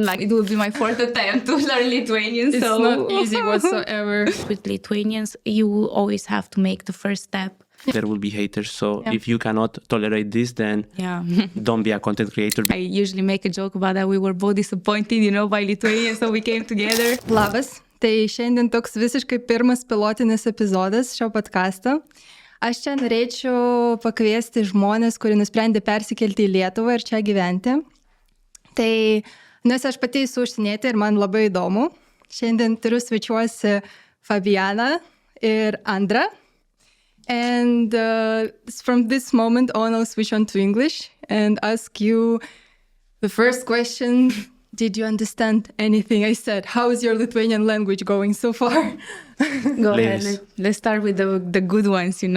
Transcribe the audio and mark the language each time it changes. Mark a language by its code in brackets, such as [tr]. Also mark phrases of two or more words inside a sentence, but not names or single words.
[en] Like, it will be my fourth attempt to learn Lithuanian. It's not easy whatsoever. With Lithuanians, you always have to make the first step. There will be haters. So if you cannot tolerate this, then don't be a content creator. I usually make a joke about that. We were both disappointed, by Lithuania, so we came together. [lt] Labas. Tai šiandien toks visiškai pirmas pilotinis epizodas šio podcasto. Aš čia norėčiau pakviesti žmonės, kurie nusprendė persikelti į Lietuvą ir čia gyventi. Tai, nes aš pati esu užsienietė ir man labai įdomu. Šiandien turiu svečiuosi Fabianą ir Andrą. [en] And from this moment on, I'll switch on to English and ask you the first question. Did you understand anything I said? How is your Lithuanian language going so far? Go ahead. Let's start with the good ones, and